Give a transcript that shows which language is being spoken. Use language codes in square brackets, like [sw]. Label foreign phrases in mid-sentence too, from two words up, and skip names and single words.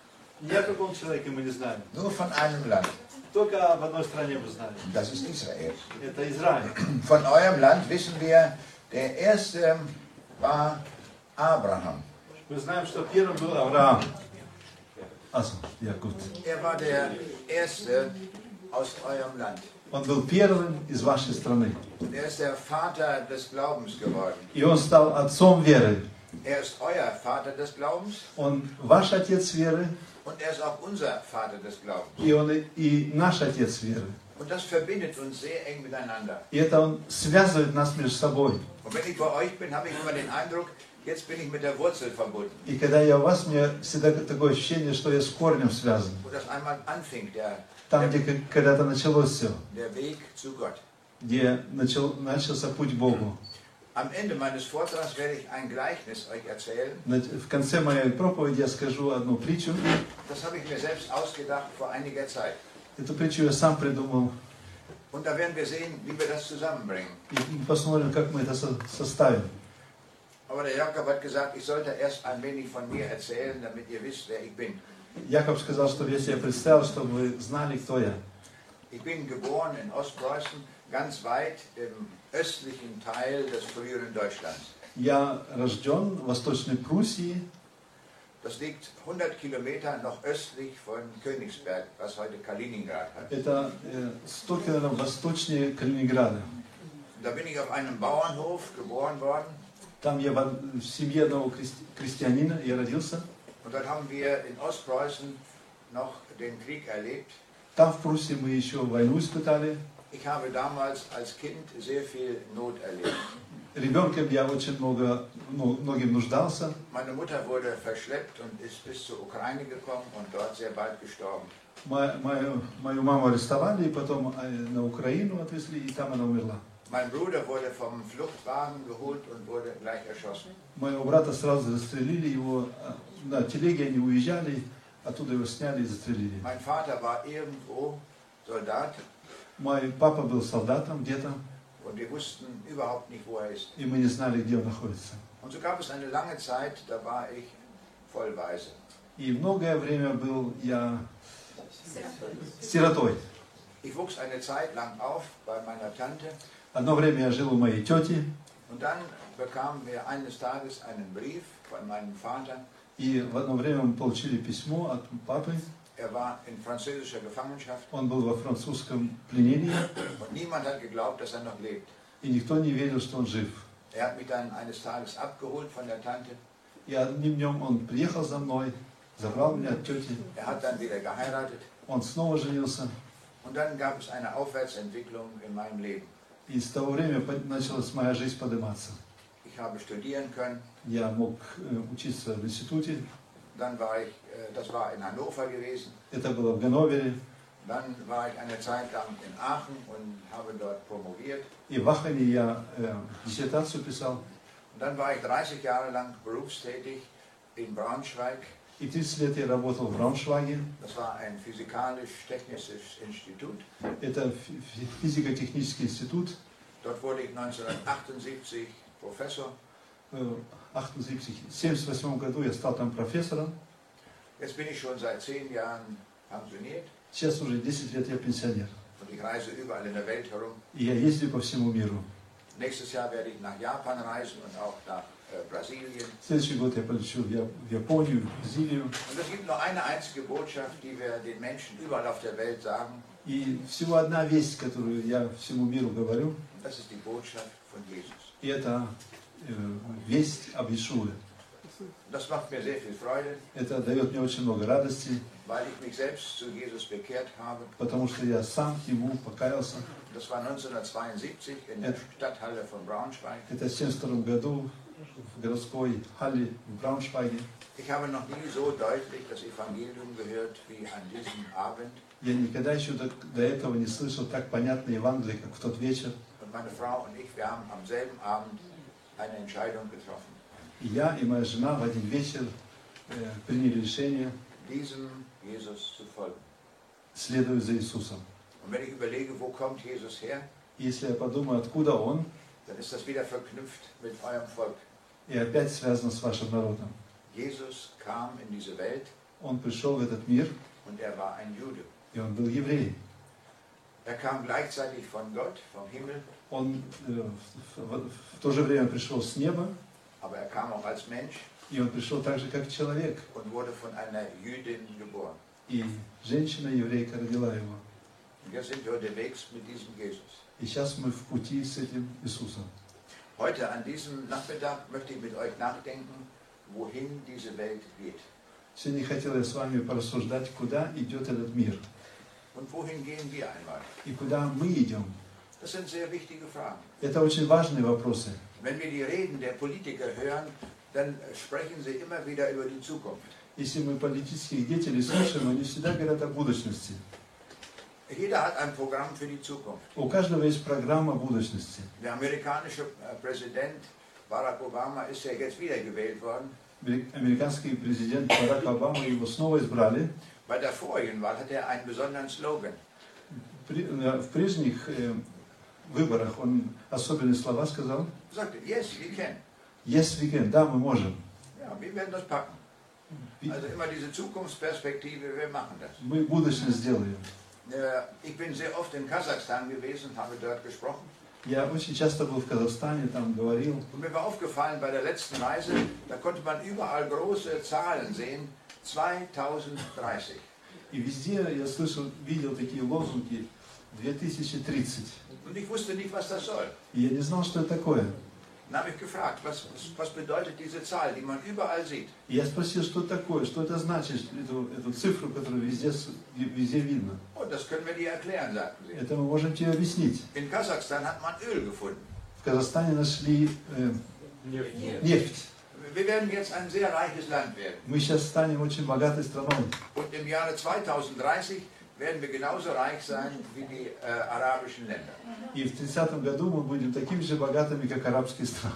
[de] Nur von einem Land. Das ist Israel. Von eurem Land wissen wir, der erste war Abraham. Also, ja gut. Er war der erste aus eurem Land. [ru] Он был первым из вашей страны. [de] Er ist der Vater des Glaubens geworden. [ru] И он стал отцом веры. [de] Er ist euer Vater des Glaubens. [ru] Он ваш отец веры. [de] Und er ist auch unser Vater des Glaubens. [ru] И он и наш отец веры. [de] Und das verbindet uns sehr eng miteinander. [ru] И это он связывает нас между собой. [de] Und wenn ich bei euch bin, habe ich immer den Eindruck, jetzt bin ich mit der Wurzel verbunden. [ru] И когда я у вас, мне всегда такое ощущение, что я с корнем связан. [de] Wo das einmal anfing, [ru] Там, где когда-то началось все. [de] Der Weg zu Gott. [ru] Где начался путь к Богу. [de] Am Ende meines Vortrags werde ich ein Gleichnis euch erzählen. [ru] В конце моей проповеди я скажу одну притчу. [de] Das habe ich mir selbst ausgedacht vor einiger Zeit. [ru] Эту притчу я сам придумал. [de] Und da werden wir sehen, wie wir das zusammenbringen. [ru] И посмотрим, как мы это составим. [de] Aber der Jakob hat gesagt, ich sollte erst ein wenig von mir erzählen, damit ihr wisst, wer ich bin. [ru] Яков сказал, чтобы я себя представил, чтобы вы знали, кто я. [de] Ich bin geboren in Ostpreußen, ganz weit im östlichen Teil des früheren Deutschlands. [ru] Я рожден в Восточной Пруссии. [de] Das liegt 100 Kilometer noch östlich von Königsberg, was heute Kaliningrad hat. [ru] Это 100 километров восточнее Калининграда. [de] Da bin ich auf einem Bauernhof geboren worden. [ru] Там я в семье одного крестьянина я родился. [de] Und dort haben wir in Ostpreußen noch den Krieg erlebt. [ru] Там в Пруссии мы еще войну испытали. [de] Ich habe damals als Kind sehr viel Not erlebt. [ru] Ребенком я очень многим нуждался. [de] Meine Mutter wurde verschleppt und ist bis zur Ukraine gekommen und dort sehr bald gestorben. [ru] Мою маму арестовали, и потом на Украину отвезли, и там она умерла. [de] Mein Bruder wurde vom Fluchtwagen geholt und wurde gleich erschossen. [ru] Моего брата сразу застрелили, его на телеге они уезжали, оттуда его сняли и застрелили. [de] Mein Vater war irgendwo Soldat. [ru] Мой папа был солдатом где-то. [de] Und wir wussten überhaupt nicht, wo er ist. [ru] И мы не знали, где он находится. [de] Und so gab es eine lange Zeit, da war ich voll Waise. [ru] И многое время был я сиротой. [de] Ich wuchs eine Zeit lang auf bei meiner Tante. [ru] Одно время я жил у моей тети. [de] Und dann bekamen wir eines Tages einen Brief von meinem Vater. [ru] И в одно время мы получили письмо от папы. [de] Er war in französischer Gefangenschaft. [ru] Он был во французском пленении. [de] Und niemand hat geglaubt, dass er noch lebt. [ru] И никто не верил, что он жив. [de] Er hat mich dann eines Tages abgeholt von der Tante. [ru] И одним днем он приехал за мной, забрал меня от тети. [de] Er hat dann wieder geheiratet. [ru] Он снова женился. [de] Und dann gab es eine Aufwärtsentwicklung in meinem Leben. [ru] И с того времени началась моя жизнь подниматься. [de] Ich habe studieren können. [ru] Я мог учиться в институте. [de] Dann war ich, das war in Hannover gewesen. [ru] Это было в Ганновере. [de] Dann war ich eine Zeit lang in Aachen und habe dort promoviert. [ru] И в Ахене я диссертацию писал. [de] Und dann war ich 30 Jahre lang berufstätig in Braunschweig. [ru] И 30 лет я работал в Брауншвайге. [de] Das war ein physikalisch-technisches Institut. [ru] Это физико-технический институт. [de] Dort wurde ich 1978 Professor. [ru] 1978 году я стал там профессором. [de] Jetzt bin ich schon seit 10 Jahren pensioniert. [ru] Сейчас уже 10 лет я пенсионер. [de] Und ich reise überall in der Welt herum. [ru] И я ездил по всему миру. [de] Nächstes Jahr werde ich nach Japan reisen und auch nach Brasilien. [ru] Следующий год я полечу в Японию, в Бразилию. [de] Und es gibt nur eine einzige Botschaft, die wir den Menschen überall auf der Welt sagen. [ru] И всего одна весть, которую я всему миру говорю. [de] Das ist die Botschaft von Jesus. [ru] И это весть об Иешуе. [de] Das macht mir sehr viel Freude. [ru] Это дает мне очень много радости. [de] Weil ich mich selbst zu Jesus bekehrt habe. [ru] Потому что я сам к Нему покаялся. [de] Das war 1972 in der Stadthalle von Braunschweig. [ru] Это в 1972 году в городской халле в Брауншвайге. [de] Ich habe noch nie so deutlich das Evangelium gehört wie an diesem Abend. [ru] Я никогда еще до этого не слышал так понятно Евангелие, как в тот вечер. [de] Und meine Frau und ich, wir haben am selben Abend eine Entscheidung getroffen. [ru] И я и моя жена в один вечер приняли решение [de] diesem Jesus zu folgen. [ru] Следовать за Иисусом. [de] Und wenn ich überlege, wo kommt Jesus her? [ru] Если я подумаю, откуда Он, [de] dann ist das wieder verknüpft mit eurem Volk. [ru] И опять связано с вашим народом. [de] Jesus kam in diese Welt. [ru] Он пришел в этот мир. [de] Und er war ein Jude. [ru] И он был еврей. [de] Er kam gleichzeitig von Gott, vom Himmel. [ru] Он в то же время пришел с неба. [de] Aber er kam auch als Mensch. [ru] И он пришел так же, как человек. [de] Und wurde von einer Jüdin geboren. [ru] И женщина-еврейка родила его. [de] Und wir sind unterwegs mit diesem Jesus. [ru] И сейчас мы в пути с этим Иисусом. [de] Heute an diesem Nachmittag möchte ich mit euch nachdenken, wohin diese Welt geht. [ru] Сегодня хотел я с вами порассуждать, куда идет этот мир. [de] Und wohin gehen wir einmal? [ru] И куда мы идем. [de] Das sind sehr wichtige Fragen. [ru] Это очень важные вопросы. [de] Wenn wir die Reden der Politiker hören, dann sprechen sie immer wieder über die Zukunft. [ru] Если мы политических деятелей слушаем, они всегда говорят о будущности. [de] Jeder hat ein Programm für die Zukunft. [ru] У каждого есть программа будущности. [de] Der amerikanische Präsident Barack Obama ist ja jetzt wiedergewählt worden. [ru] Американский президент Барак Обама, его снова избрали. [de] Bei der vorigen Wahl hat er einen besonderen Slogan. [ru] В прежних выборах он особенные слова сказал. [de] Er sagte, [en] yes, we can. Yes, we can. [ru] Да, мы можем. [de] Ja, wir werden das packen. Also immer diese Zukunftsperspektive, wir machen das. [ru] Мы будущность сделаем. [de] Ich bin sehr oft in Kasachstan gewesen, habe dort gesprochen. [ru] Я очень часто был в Казахстане, там говорил. [de] Und mir war aufgefallen bei der letzten Reise, da konnte man überall große Zahlen sehen, 2030. [ru] И везде я слышал, видел такие лозунги 2030. [de] Und ich wusste nicht, was das soll. [ru] И я не знал, что это такое. [de] Dann habe ich gefragt, was bedeutet diese Zahl, die man überall sieht? [ru] И я спросил, что такое, что это значит, эту цифру, которую везде видно. [de] Oh, das können wir dir erklären, sagten sie. [ru] Это мы можем тебе объяснить. [de] In Kasachstan hat man Öl gefunden. [ru] В Казахстане нашли нефть. [de] Wir werden jetzt ein sehr reiches Land werden. [ru] Мы сейчас станем очень богатой страной. [de] Und im Jahre 2030 werden wir genauso reich sein wie die arabischen Länder. [ru] И в 30-м году мы будем такими же богатыми, как арабские страны.